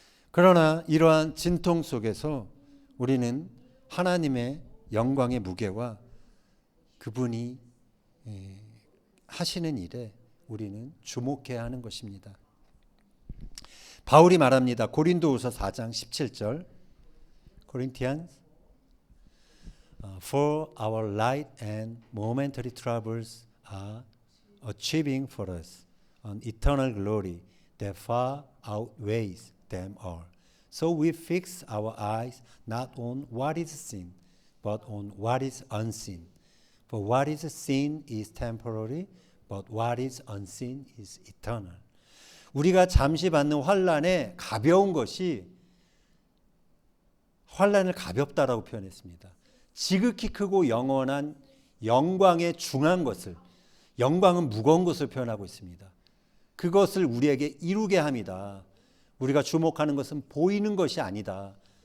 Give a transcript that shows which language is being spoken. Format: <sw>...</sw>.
<ko>그러나 이러한 진통 속에서 우리는 하나님의 영광의 무게와 그분이 하시는 일에 우리는 주목해야 하는 것입니다. 바울이 말합니다. 고린도후서 4장 17절.</ko> <en>Corinthians, For our light and momentary troubles are achieving for us an eternal glory that far outweighs them all. So we fix our eyes not on what is seen, but on what is unseen. For what is seen is temporary, but what is unseen is eternal.</en> <ko>우리가 잠시 받는 환난에 가벼운 것이 환난을 가볍다라고 표현했습니다. 지극히 크고 영원한 영광에 중한 것을, 영광은 무거운 것을 표현하고 있습니다. 그것을 우리에게 이루게 합니다. 우리가 주목하는 것은 보이는 것이 아니다.</ko>